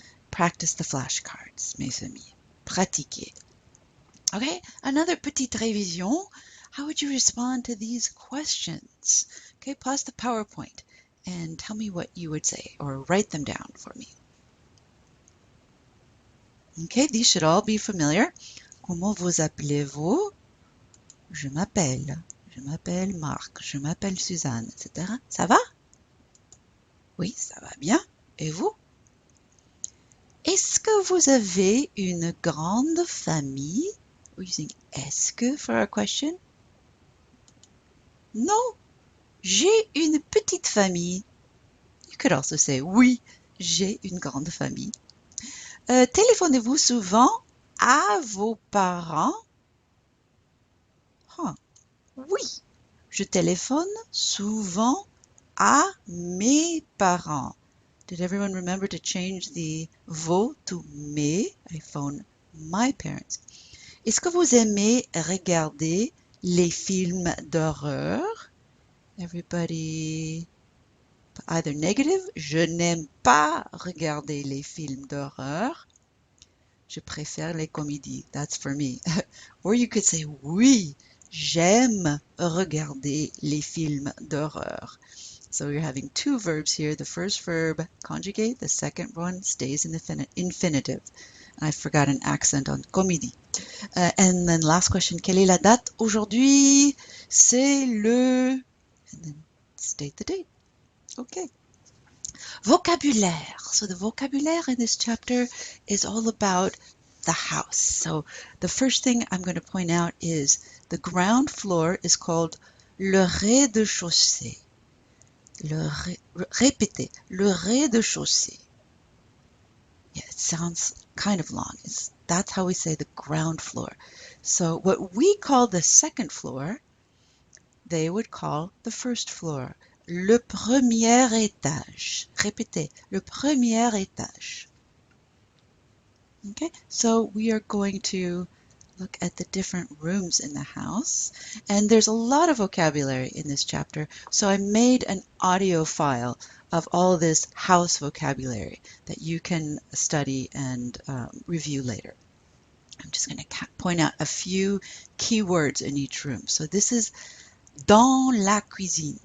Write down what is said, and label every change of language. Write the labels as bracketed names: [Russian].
[English] Practice the flashcards, [French] mes amis. Pratiquez. [English] Okay, another [French] petite révision. [English] How would you respond to these questions? Okay, pause the PowerPoint and tell me what you would say or write them down for me. Okay, these should all be familiar. [French] Comment vous appelez-vous? Je m'appelle Marc, je m'appelle Suzanne, etc. Ça va? Oui, ça va bien. Et vous? Est-ce que vous avez une grande famille? [English] We're using est-ce que for our question. [French] Non, j'ai une petite famille. [English] You could also say [French] oui, j'ai une grande famille. Téléphonez-vous souvent à vos parents? Huh. Oui, je téléphone souvent à mes parents. [English] Did everyone remember to change the vos to mes? I phone my parents. [French] Est-ce que vous aimez regarder les films d'horreur? [English] Everybody either negative, [French] je n'aime pas regarder les films d'horreur. Je préfère les comédies. [English] That's for me. Or you could say [French] oui, j'aime regarder les films d'horreur. [English] So you're having two verbs here. The first verb conjugate, the second one stays in the infinitive. I forgot an accent on comédie. And then last question, [French] quelle est la date aujourd'hui? C'est le... [English] And then state the date. Okay. Vocabulaire. So the vocabulaire in this chapter is all about the house. So the first thing I'm going to point out is the ground floor is called le rez-de-chaussée. [French] Répétez, le rez-de-chaussée. [English] Yeah, it sounds kind of long. That's how we say the ground floor. So what we call the second floor, they would call the first floor. [French] Le premier étage. Répétez, le premier étage. [English] Okay, so we are going to look at the different rooms in the house. And there's a lot of vocabulary in this chapter, so I made an audio file of all this house vocabulary that you can study and review later. I'm just going to point out a few key words in each room. So this is [French] dans la cuisine.